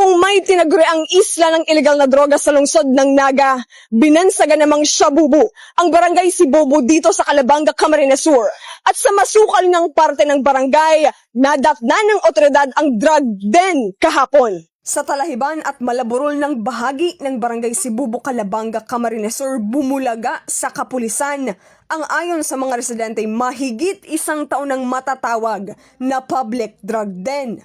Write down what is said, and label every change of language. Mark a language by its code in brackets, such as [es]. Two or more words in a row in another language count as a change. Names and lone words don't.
[tl] May tinaguri ang isla ng ilegal na droga sa lungsod ng Naga. Binansagan namang Shabubu ang barangay Sibobo dito sa Calabanga, Camarines Sur. At sa masukal ng parte ng barangay, nadatna ng otoridad ang drug den kahapon. Sa Talahiban at Malaburol ng bahagi ng barangay Sibobo, Calabanga, Camarines Sur, bumulaga sa kapulisan ang ayon sa mga residente mahigit isang taon ng matatawag na public drug den.